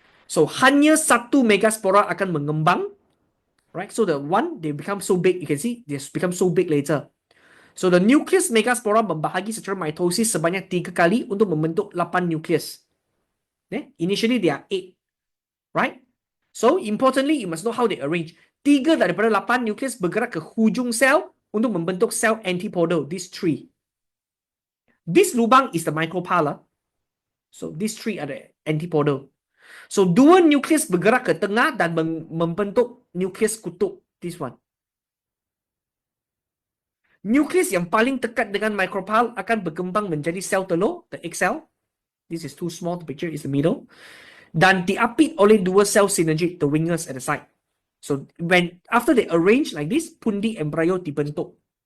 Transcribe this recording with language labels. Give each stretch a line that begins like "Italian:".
Malay: So, hanya 1 megaspora akan mengembang, right?
English: So, the 1, they become so big. You can see they become so big later.
Malay: So the nucleus megaspora membahagi secara mitosis sebanyak 3 kali untuk membentuk 8 nukleus.
English: Initially they are 8, right? So importantly, you must know how they arrange.
Malay: 3 daripada 8 nukleus bergerak ke hujung sel untuk membentuk sel antipodal.
English: These 3. This lubang is the micropyle. So these 3 are the antipodal.
Malay: So 2 nukleus bergerak ke tengah dan membentuk nukleus kutub.
English: This one.
Malay: Nukleus yang paling dekat dengan micropyle akan berkembang menjadi sel telur,
English: the egg cell. This is too small to picture, is the middle.
Malay: Dan diapit oleh 2 sel synergid,
English: the wingers at the side. So when after they arrange like this,
Malay: pundi embryo dibentuk.